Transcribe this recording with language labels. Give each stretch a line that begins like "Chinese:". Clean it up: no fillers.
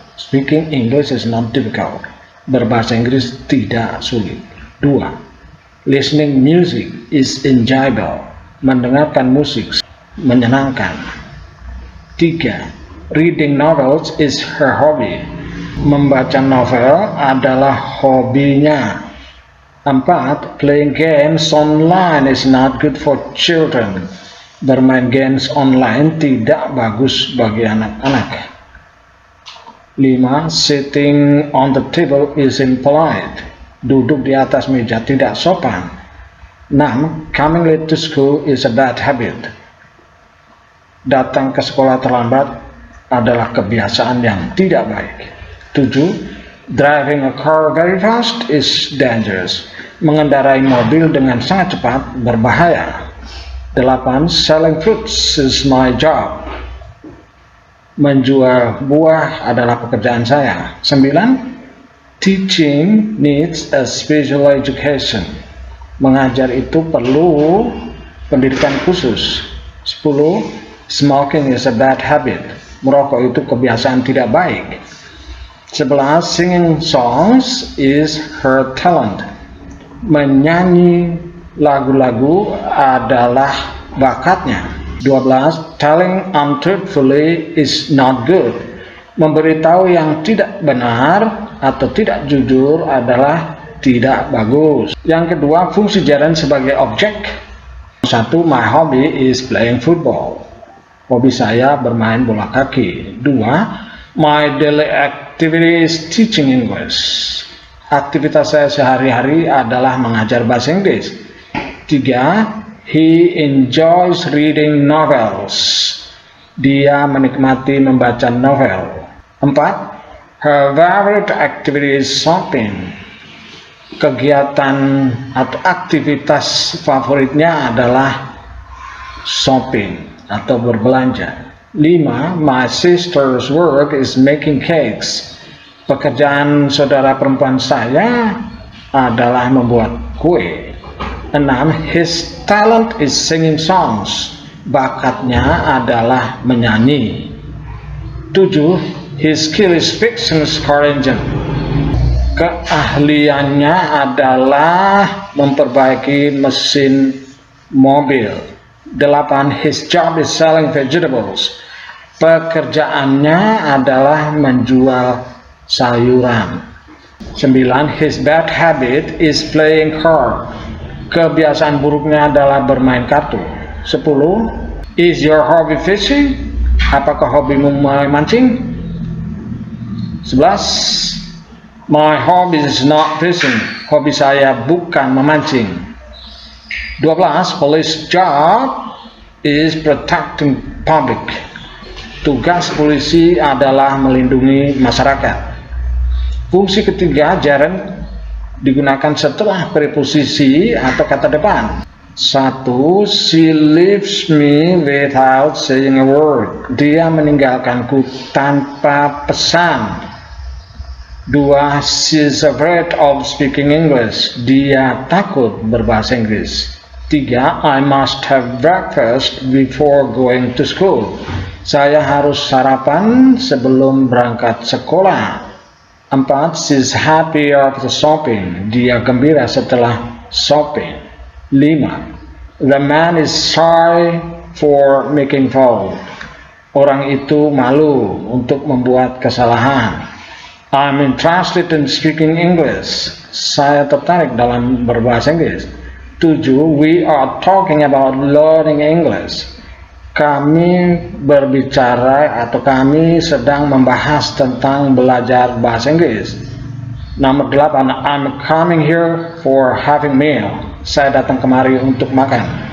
English: Speaking English is not difficult.
Indonesian: Berbahasa Inggris tidak sulit. 2.
English: Listening music is enjoyable.
Indonesian: Mendengarkan musik menyenangkan.
English: 3. Reading novels is her hobby.
Indonesian: Membaca novel adalah hobinya. 4.
English: Playing games online is not good for children.
Indonesian: Bermain games online tidak bagus bagi anak-anak. 5.
English: Sitting on the table is impolite.
Indonesian: Duduk di atas meja tidak sopan. 6.
English: Coming late to school is a bad habit.
Indonesian: Datang ke sekolah terlambat adalah kebiasaan yang tidak baik. 7.
English: Driving a car very fast is dangerous.
Indonesian: Mengendarai mobil dengan sangat cepat berbahaya. 8.
English: Selling fruits is my job.
Indonesian: Menjual buah adalah pekerjaan saya. 9.
English: Teaching needs a special education.
Indonesian: Mengajar itu perlu pendidikan khusus. 10.
English: Smoking is a bad habit.
Indonesian: Merokok itu kebiasaan tidak baik. 11.
English: Singing songs is her talent.
Indonesian: Menyanyi lagu-lagu adalah bakatnya. 12.
English: Telling untruthfully is not good.
Indonesian: Memberitahu yang tidak benar atau tidak jujur adalah tidak bagus. Yang kedua, fungsi gerund sebagai objek. 1.
English: My hobby is playing football.
Indonesian: Hobi saya bermain bola kaki. 2.
English: My daily activity is teaching English.
Indonesian: Aktivitas saya sehari-hari adalah mengajar bahasa Inggris. 3.
English: He enjoys reading novels.
Indonesian: Dia menikmati membaca novel. 4.
English: Her favorite activity is shopping.
Indonesian: Kegiatan atau aktivitas favoritnya adalah shopping atau berbelanja. 5.
English: My sister's work is making cakes.
Indonesian: Pekerjaan saudara perempuan saya adalah membuat kue. 6.
English: His talent is singing songs.
Indonesian: Bakatnya adalah menyanyi. 7.
English: His skill is fixing car engine.
Indonesian: Keahliannya adalah memperbaiki mesin mobil. 8.
English: His job is selling vegetables.
Indonesian: Pekerjaannya adalah menjual sayuran. 9.
English: His bad habit is playing card.
Indonesian: Kebiasaan buruknya adalah bermain kartu.
English: 10. Is your hobby fishing?
Indonesian: Apakah hobimu memancing?
English: 11. My hobby is not fishing.
Indonesian: Hobi saya bukan memancing. 12.
English: Police job is protecting public.
Indonesian: Tugas polisi adalah melindungi masyarakat. Fungsi ketiga, gerund digunakan setelah preposisi atau kata depan. 1.
English: She leaves me without saying a word.
Indonesian: Dia meninggalkanku tanpa pesan. 2.
English: She's afraid of speaking English.
Indonesian: Dia takut berbahasa Inggris. 3.
English: I must have breakfast before going to school.
Indonesian: Saya harus sarapan sebelum berangkat sekolah. 4.
English: She's happy after shopping.
Indonesian: Dia gembira setelah shopping.
English: 5. The man is shy for making fault.
Indonesian: Orang itu malu untuk membuat kesalahan.
English: I'm interested in speaking English.
Indonesian: Saya tertarik dalam berbahasa Inggris. 7.
English: We are talking about learning English.
Indonesian: Kami berbicara atau kami sedang membahas tentang belajar bahasa Inggris. Nomor 8.
English: I'm coming here for having meal.
Indonesian: Saya datang kemari untuk makan.